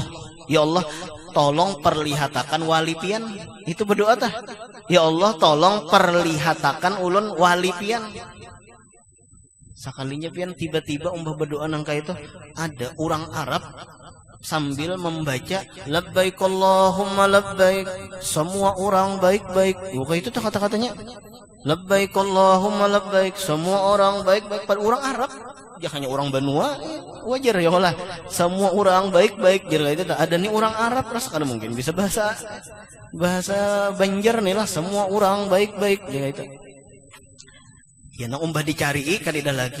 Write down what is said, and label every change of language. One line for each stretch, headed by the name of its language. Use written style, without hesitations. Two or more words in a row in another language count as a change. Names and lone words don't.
Arabic: يا الله,
Banjar: tolong perlihatakan wali pian. Itu berdoa tah.
Arabic: يا الله,
Banjar: tolong perlihatakan ulun wali pian. Sekalinya pian tiba-tiba umbah berdoa nangka itu ada orang Arab sambil membaca
Arabic: لبيك اللهم لبيك.
Indonesian: Semua orang baik-baik. Bukan itu tuh kata-katanya.
Arabic: لبيك اللهم لبيك.
Indonesian: Semua orang baik-baik. Pada orang Arab. Ya hanya orang Banua, wajar
Arabic: يا الله.
Indonesian: Semua orang baik-baik.
Banjar: Jadi itu ada nih orang Arab rasa kada mungkin bisa bahasa Banjar nih lah.
Indonesian: Semua orang baik-baik. Jadi itu.
Banjar: Ya nak umbah dicari kadida lagi.